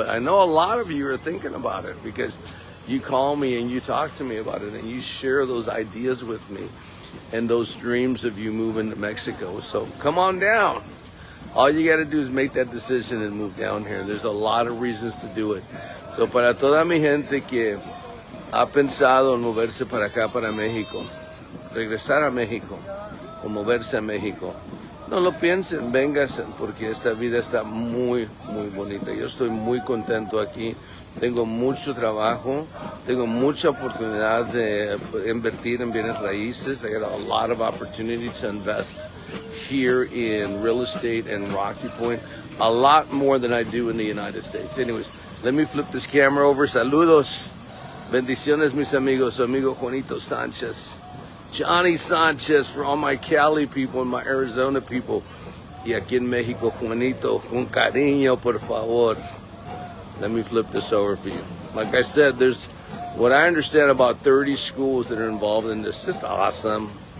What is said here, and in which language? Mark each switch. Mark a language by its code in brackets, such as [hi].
[en] But I know a lot of you are thinking about it because you call me and you talk to me about it and you share those ideas with me and those dreams of you moving to Mexico. So come on down. All you got to do is make that decision and move down here. There's a lot of reasons to do it. [es] So para toda mi gente que ha pensado en moverse para acá, para México, regresar a México o moverse a México, no lo piensen, vénganse, porque esta vida está muy, muy bonita. Yo estoy muy contento aquí. Tengo mucho trabajo, tengo mucha oportunidad de invertir en bienes raíces. [en] I got a lot of opportunity to invest here in real estate and Rocky Point, a lot more than I do in the United States. Anyways, let me flip this camera over. [es] Saludos, bendiciones, mis amigos. Su amigo [en] Juanito Sanchez, Johnny Sanchez, for all my Cali people and my Arizona people. [es] Y aquí en México, Juanito, con cariño, por favor. [en] Let me flip this over for you. Like I said, there's what I understand about 30 schools that are involved in this. Just awesome.